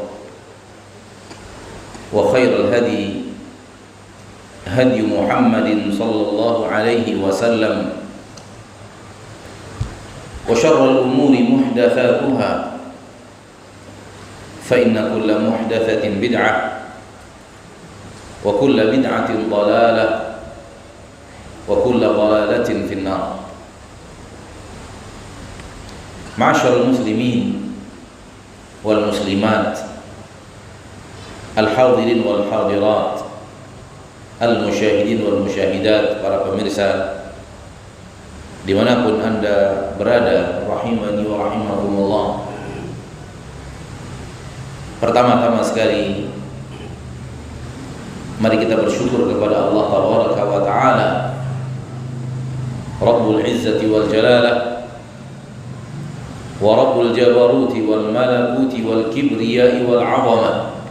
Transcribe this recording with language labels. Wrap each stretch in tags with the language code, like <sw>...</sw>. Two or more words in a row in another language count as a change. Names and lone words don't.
<ar>وخير الهدي هدي محمد صلى الله عليه وسلم وشر الأمور محدثاتها فإن كل محدثة بدعة وكل بدعة ضلالة وكل ضلالة في النار. معاشر المسلمين والمسلمات، الحاضرين والحاضرات، المشاهدين والمشاهدات,</ar> <id>para pemirsa dimanapun anda berada,</id> <ar>رحمني ورحمكم الله.</ar> <id>Pertama-tama sekali mari kita bersyukur kepada Allah</id> <ar>تبارك وتعالى، رب العزة والجلالة ورب الجبروت والملكوت والكبرياء والعظمة.</ar>